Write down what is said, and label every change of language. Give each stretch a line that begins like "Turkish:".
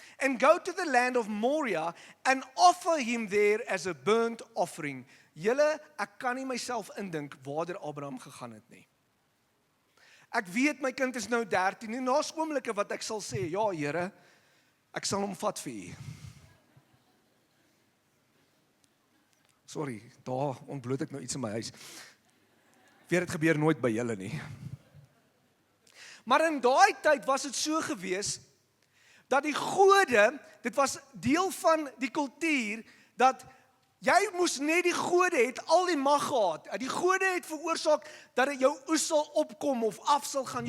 English: And go to the land of Moriah and offer him there as a burnt offering.
Afrikaans: Julle, ek kan nie myself indink waartoe Abraham gegaan het nie. Ek weet my kind is nou 13 en daar's oomblikke wat ek sal sê, ja Here, ek sal hom vat vir u. Sorry, daar ontbloot ek nou iets in my huis. Weer dit gebeur nooit by julle nie. Maar in daai tyd was dit so gewees, dat die gode, dit was deel van die kultuur, dat jy moes net die gode het al die mag gehad. Die gode het veroorsaak dat dit jou oes sal opkom of af sal gaan.